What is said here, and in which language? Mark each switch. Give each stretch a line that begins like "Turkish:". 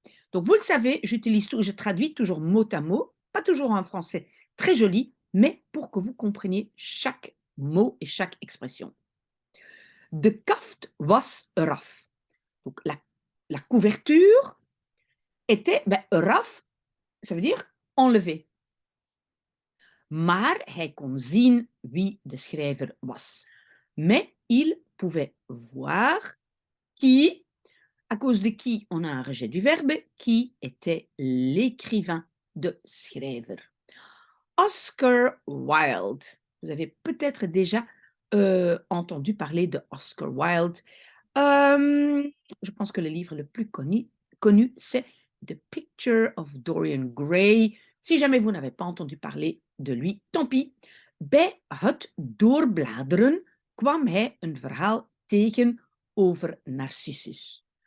French: Donc, vous le savez, je traduis toujours mot à mot, pas toujours en français très joli, mais pour que vous compreniez chaque mot et chaque expression.
Dutch: De kaft was eraf.
French: Donc, la couverture était eraf, ça veut dire enlevé.
Dutch: Maar hij kon zien wie de schrijver was.
French: Mais il pouvait voir qui, à cause de qui on a un rejet du verbe, qui était l'écrivain
Dutch: de schrijver.
French: Oscar Wilde. Vous avez peut-être déjà entendu parler de Oscar Wilde. Je pense que le livre le plus connu, c'est The Picture of Dorian Gray. Si jamais vous n'avez pas entendu parler de lui, tant pis.
Dutch: Bij het doorbladeren kwam hij een verhaal tegen over Narcissus.